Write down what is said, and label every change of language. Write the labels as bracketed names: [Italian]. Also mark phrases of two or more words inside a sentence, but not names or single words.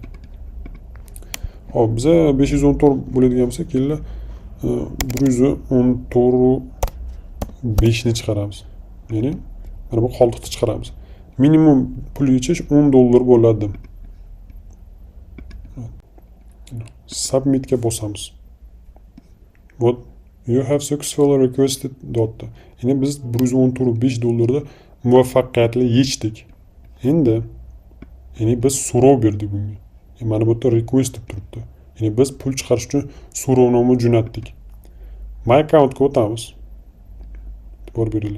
[Uzbek] Hop, biz 514 bo'ladigan bo'lsa, kelinglar 114.5 ni chiqaramiz. Ya'ni mana bu qoldiqni chiqaramiz. Minimum pul yechish $10 bo'ladi. Submit ga bosamiz. [English] What you have successfully requested dotda. [Uzbek] Ya'ni biz $114.5 muvaffaqiyatli yechdik. Endi ya'ni biz so'rov berdik bunga. Mana bu yerda request deb turibdi. Ya'ni biz pul chiqarish uchun so'rovnoma jo'natdik. [English] My account [Uzbek] ga o'tamiz. E'tibor beringlar.